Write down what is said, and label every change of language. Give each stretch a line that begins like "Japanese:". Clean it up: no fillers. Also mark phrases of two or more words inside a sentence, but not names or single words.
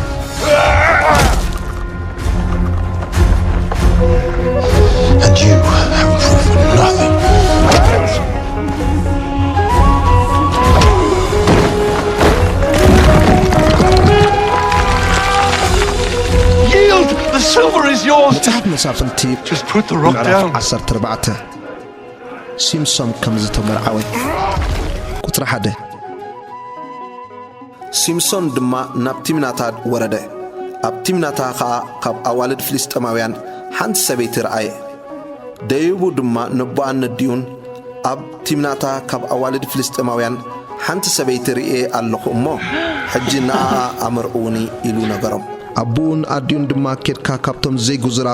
English: And you have proven nothing. Yield! The silver is yours!
Tigrinya: መጽሓፍ መሳፍንቲ
English: Just put the rock down.
Tigrinya: 14 ሲምሶን ከም ዝተመርዓወ ቁጥሪ 1 ሲምሶን ድማ ናብ ቲምናታ ወረደ ኣብ ቲምናታ ኸዓ ካብ ኣዋልድ ፍልስጥኤማውያን ሓንቲ ሰበይቲ ረኣየ ደይቡ ድማ ንቦኣን ነዲዩን ኣብ ቲምናታ ካብ ኣዋልድ ፍልስጥኤማውያን ሓንቲ ሰበይቲ ርኤ ኣለኹ እሞ ሕጂ ንኣኣ ኣመርኡኒ ኢሉ ነገሮም ኣቡን ኣዲዩን ድማ ኬድካ ካብቶም ዘይጉዙራት